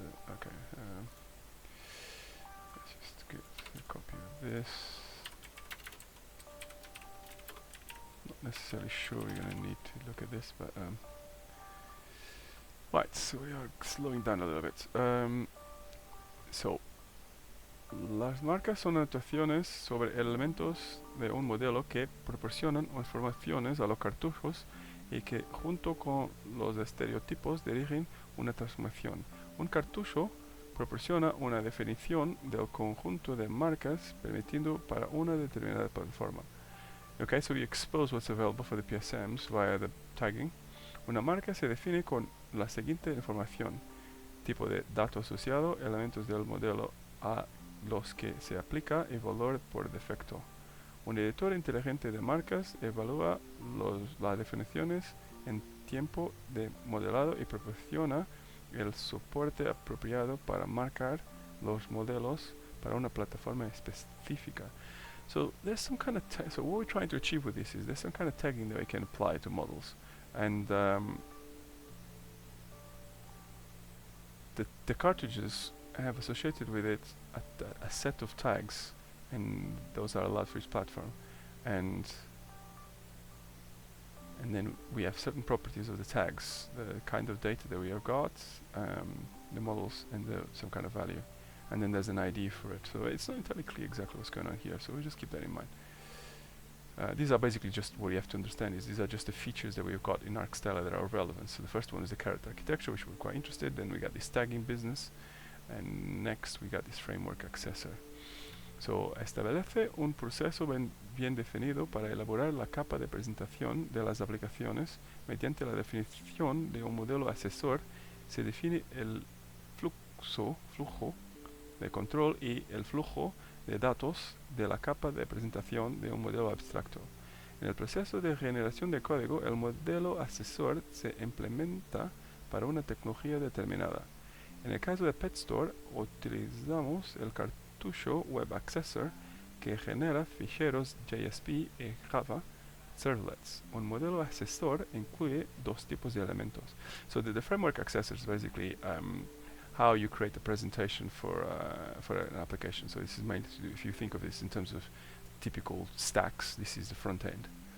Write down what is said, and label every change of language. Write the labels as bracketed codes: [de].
[en] Okay, let's just get a copy of this. Not necessarily sure we're going to need to look at this, but right, so we are slowing down a little bit. So, [es] las marcas son anotaciones sobre elementos de un modelo que proporcionan informaciones a los cartuchos y que junto con los estereotipos dirigen una transformación. Un cartucho proporciona una definición del conjunto de marcas permitiendo para una determinada plataforma. [en] Okay, so we expose what's available for the PSMs via the tagging. [es] Una marca se define con la siguiente información: tipo de dato asociado, elementos del modelo a los que se aplica y valor por defecto. Un editor inteligente de marcas evalúa las definiciones en tiempo de modelado y proporciona el soporte apropiado para marcar los modelos para una plataforma específica. [en] So there's some kind of so what we're trying to achieve with this is there's some kind of tagging that we can apply to models, and the cartridges have associated with it a set of tags, and those are allowed for each platform, and then we have certain properties of the tags, the kind of data that we have got, the models, and some kind of value, and then there's an ID for it. So it's not entirely clear exactly what's going on here, so we'll just keep that in mind. These are basically just what you have to understand is these are just the features that we've got in ArcStyler that are relevant. So the first one is the character architecture, which we're quite interested. Then we got this tagging business, and next we got this framework accessor. So [es] establece un proceso bien definido para elaborar la capa de presentación de las aplicaciones. Mediante la definición de un modelo asesor se define el flujo de control y el flujo de datos de la capa de presentación de un modelo abstracto. En el proceso de generación de código, el modelo asesor se implementa para una tecnología determinada. En el caso de PetStore, utilizamos el cartucho Web Accessor que genera ficheros JSP y Java servlets. Un modelo asesor incluye dos tipos de elementos. [en] So the framework accessor is basically how you create a presentation for an application. So this is mainly to do, if you think of this in terms of typical stacks, this is the front end.